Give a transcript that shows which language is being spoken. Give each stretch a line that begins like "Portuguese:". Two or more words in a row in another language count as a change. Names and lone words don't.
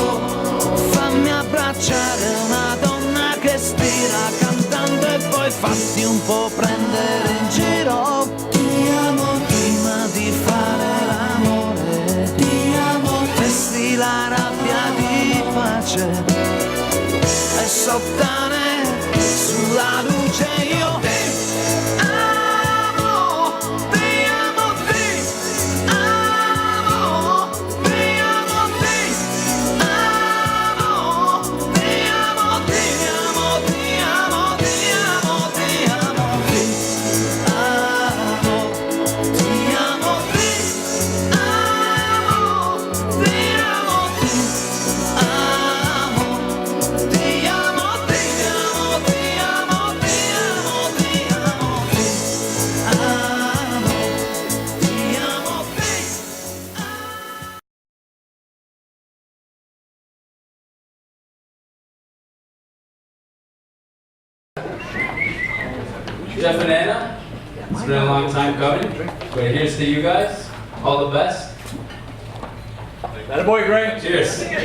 Italian: Fammi abbracciare una donna che stira cantando e poi fatti un po' prendere in giro. Ti amo prima di fare l'amore. Ti amo, vesti la rabbia di pace e sottane sulla luce io ti amo, ti amo, ti amo, ti amo, ti amo, ti amo, ti amo, ti amo, ti amo, ti amo, ti amo, ti amo, ti amo, ti amo, ti amo. Ti amo, ti amo, ti amo, ti amo, ti amo, ti amo, ti amo, ti
English: Jeff and Anna, it's been a long time coming, but here's to you guys. All the best. That boy, Greg. Cheers.